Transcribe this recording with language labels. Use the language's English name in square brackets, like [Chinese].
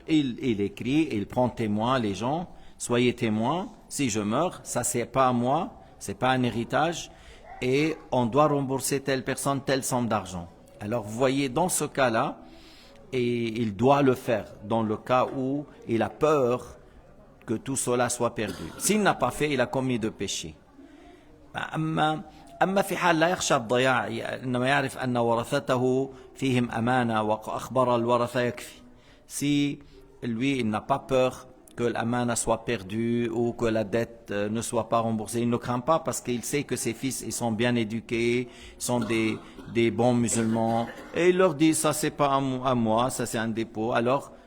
[French] Il écrit, il prend témoin les gens, soyez témoins, si je meurs, ça c'est pas à moi, c'est pas un héritage. Et on doit rembourser telle personne, telle somme d'argent. Alors vous voyez, dans ce cas-là, et il doit le faire, dans le cas où il a peur que tout cela soit perdu. S'il n'a pas fait, il a commis de péché. [Arabic] أما في حال لا يخشى الضياع إنما يعرف أن ورثته فيهم أمانة وأخبر الورثة يكفي. [French] Si lui, il n'a pas peur que l'amana soit perdue ou que la dette ne soit pas remboursée. Il ne craint pas parce qu'il sait que ses fils ils sont bien éduqués, sont des bons musulmans. Et il leur dit, ça c'est pas à moi, ça c'est un dépôt. Alors